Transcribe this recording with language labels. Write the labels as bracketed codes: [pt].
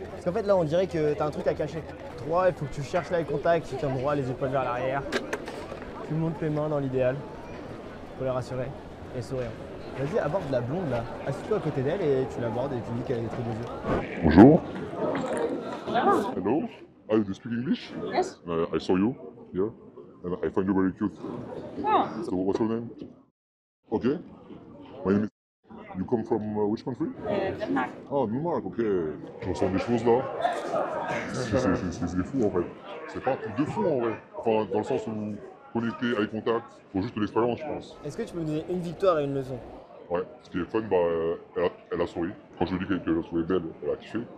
[fr] Parce qu'en fait là on dirait que t'as un truc à cacher. Droit, il faut que tu cherches l'eye contact, tu tiens droit, les épaules vers l'arrière. Tu montes tes mains dans l'idéal pour les rassurer et sourire. Vas-y, aborde la blonde là. Assieds-toi à côté d'elle et tu l'abordes et tu dis qu'elle a des trucs des yeux. [en] Bonjour. Hello. Ah, you speak English? Yes. I saw you here and I find you very cute. Oh, So what's your name? Okay. My name is... You come from which country? Denmark. [fr] Ah, Danemark, ok. Je ressens des choses là. C'est fou en fait. C'est pas un truc de fou en vrai. Enfin, dans le sens où connecter, eye contact, faut juste de l'expérience, je pense. Est-ce que tu peux me donner une victoire et une leçon? Ouais, ce qui est fun, elle a souri. Quand je lui dis qu'elle trouvait belle, elle a kiffé.